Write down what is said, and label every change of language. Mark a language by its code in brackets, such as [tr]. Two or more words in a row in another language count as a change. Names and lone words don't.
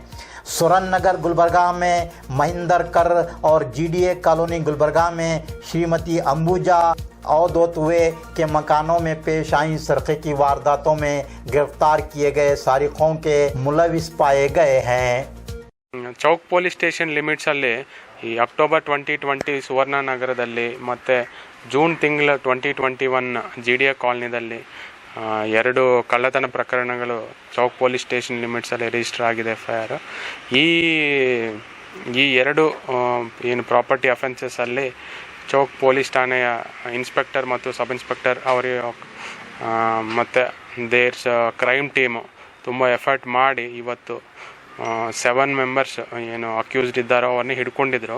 [ur] سورن نگر گلبرگہ میں مہندر کر اور جی ڈی اے کالونی گلبرگہ میں شریمتی امبوجا اودوتوے کے مکانوں میں پیش آئی سرقے کی وارداتوں میں گرفتار کیے گئے سارقوں کے ملوث پائے گئے ہیں. [kn] ಚೌಕ್ ಪೊಲೀಸ್ ಸ್ಟೇಷನ್ ಲಿಮಿಟ್ಸಲ್ಲಿ ಈ ಅಕ್ಟೋಬರ್ 2020 ಸುವರ್ಣನಗರದಲ್ಲಿ ಮತ್ತು ಜೂನ್ ತಿಂಗಳ 2021 GDA ಕಾಲನಿದಲ್ಲಿ 2 ಕಳ್ಳತನ ಪ್ರಕರಣಗಳು ಚೌಕ್ ಪೊಲೀಸ್ ಸ್ಟೇಷನ್ ಲಿಮಿಟ್ಸಲ್ಲಿ ರಿಜಿಸ್ಟರ್ ಆಗಿದೆ FIR. ಈ 2 ಏನು [en] property offenses [kn] ಚೌಕ್ ಪೊಲೀಸ್ ಠಾಣೆಯ ಇನ್ಸ್ಪೆಕ್ಟರ್ ಮತ್ತು [en] sub inspector [kn] ಅವರಿಗೆ ಮತ್ತು [en] there's crime team [kn] ತುಂಬ ಎಫರ್ಟ್ ಮಾಡಿ ಇವತ್ತು 7 ಮೆಂಬರ್ಸ್ ಏನು ಅಕ್ಯೂಸ್ಡ್ ಇದ್ದಾರೋ ಅವರನ್ನ ಹಿಡ್ಕೊಂಡಿದ್ರು.